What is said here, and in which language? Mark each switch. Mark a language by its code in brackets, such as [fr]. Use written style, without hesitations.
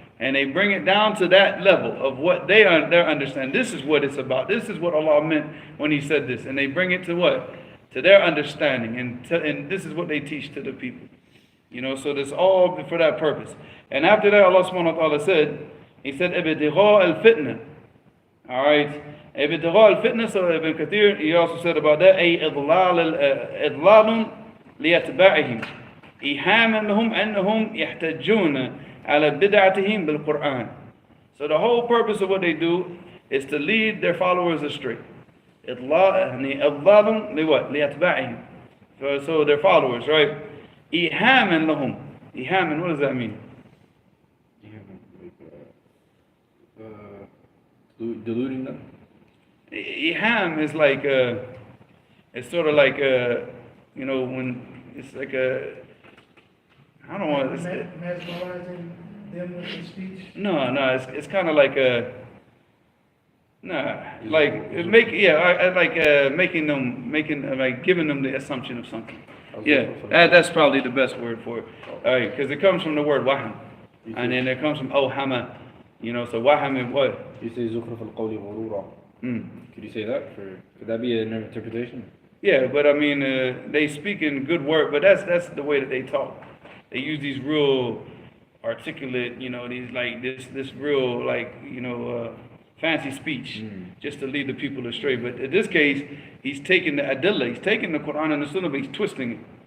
[en] And they bring it down to that level of what they understand. This is what it's about. This is what Allah meant when He said this. And they bring it to what? To their understanding. And this is what they teach to the people. So this all for that purpose. And after that, Allah subhanahu wa ta'ala said, He said, [ar] إِبْتِغَاءَ الْفِتْنَةِ. [en] Alright. [ar] إِبْتِغَاءَ الْفِتْنَةِ. [en] So Ibn Kathir, he also said about that, [ar] أي إضلال ليتبعهم إيهاما لهم أنهم يحتجون على بدعتهم بالقرآن. [en] So the whole purpose of what they do is to lead their followers astray. [ar] إضلال ليتبعهم. [en] So their followers, right? [ar] إيهاما لهم. إيهاما, [en] what does that mean? Deluding them? Iham is like it's sort of like when it's like I don't want to. Mesmerizing them with his speech? No, it's kind of like giving them the assumption of something. Yeah, that's probably the best word for it. All right, because it comes from the word waham, and then it comes from ohama. So waham is what? You say [ar] زخرف القول غرورا. [en] Could you say that? Could that be an interpretation? Yeah, but I mean, they speak in good word, but that's the way that they talk. They use these real articulate, these like this real fancy speech just to lead the people astray. But in this case, he's taking the adillah, he's taking the Quran and the Sunnah, but he's twisting it.